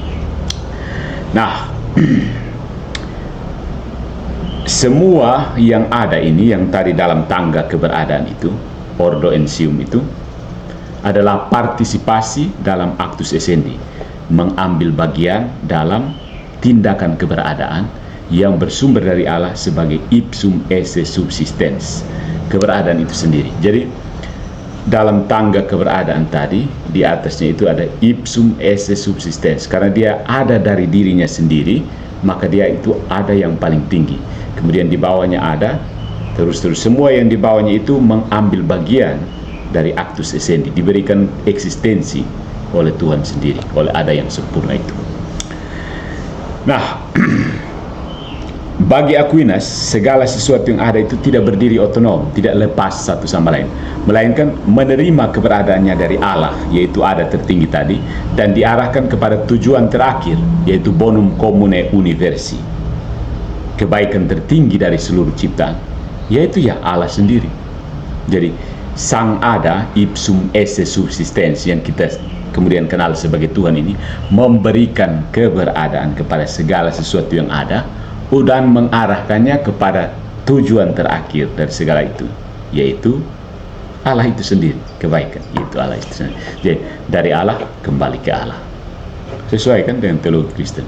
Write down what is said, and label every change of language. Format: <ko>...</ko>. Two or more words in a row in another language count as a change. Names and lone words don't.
<id>Nah, semua yang ada ini, yang tadi dalam tangga keberadaan itu,</id> <la>ordo ensium</la> <id>itu, adalah partisipasi dalam</id> <la>actus essendi,</la> <id>mengambil bagian dalam tindakan keberadaan yang bersumber dari Allah sebagai</id> <la>ipsum esse subsistens,</la> <id>keberadaan itu sendiri. Jadi dalam tangga keberadaan tadi, di atasnya itu ada</id> <la>ipsum esse subsistens,</la> <id>karena dia ada dari dirinya sendiri, maka dia itu ada yang paling tinggi. Kemudian di bawahnya ada, terus semua yang di bawahnya itu mengambil bagian dari</id> <la>actus essendi,</la> <id>diberikan eksistensi oleh Tuhan sendiri, oleh ada yang sempurna itu. Nah, bagi Aquinas, segala sesuatu yang ada itu tidak berdiri otonom, tidak lepas satu sama lain, melainkan menerima keberadaannya dari Allah, yaitu ada tertinggi tadi, dan diarahkan kepada tujuan terakhir, yaitu</id> <la>bonum commune universi,</la> <id>kebaikan tertinggi dari seluruh ciptaan, yaitu ya Allah sendiri. Jadi sang ada,</id> <la>ipsum esse subsistens,</la> <id>yang kita kemudian kenal sebagai Tuhan ini, memberikan keberadaan kepada segala sesuatu yang ada dan mengarahkannya kepada tujuan terakhir dari segala itu, yaitu Allah itu sendiri, kebaikan, yaitu Allah itu sendiri. Jadi dari Allah kembali ke Allah, sesuai kan dengan teologi Kristen.</id>